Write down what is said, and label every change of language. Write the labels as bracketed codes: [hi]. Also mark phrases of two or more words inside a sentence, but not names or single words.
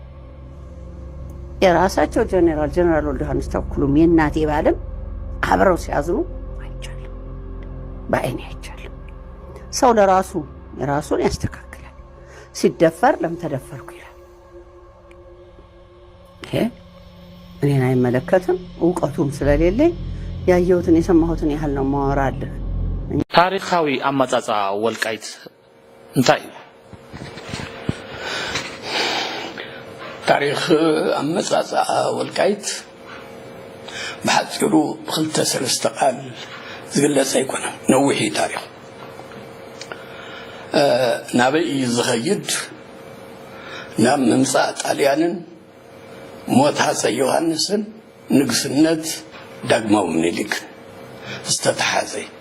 [am] የራሳቸው ጀነራል ወልደሃንስ ተኩሉም የእናቴ ባለም አብረው ሲያዝኑ አይቻልም፣ በአይኔ አይቻልም። ሰው ለራሱ የራሱን ያስተካክላል። ሲደፈር ለምን ተደፈርኩ ይላል። ይሄ እኔን አይመለከትም። እውቀቱም ስለሌለኝ ያየሁትን የሰማሁትን ያህል ነው ማወራለሁ። [ti] ታሪካዊ አመጻጻ ወልቃይት እንታይ ታሪክ አመጻጻ ወልቃይት በሐፂሩ ብክልተ ሰለስተ ቃል ዝግለጽ አይኮነም። ነዊሕ ታሪክ ናበይ ዝኸይድ ናብ ምምፃእ ጣልያንን ሞት ሃፀይ ዮሃንስን ንግስነት ዳግማዊ ምኒልክ ዝተተሓዘ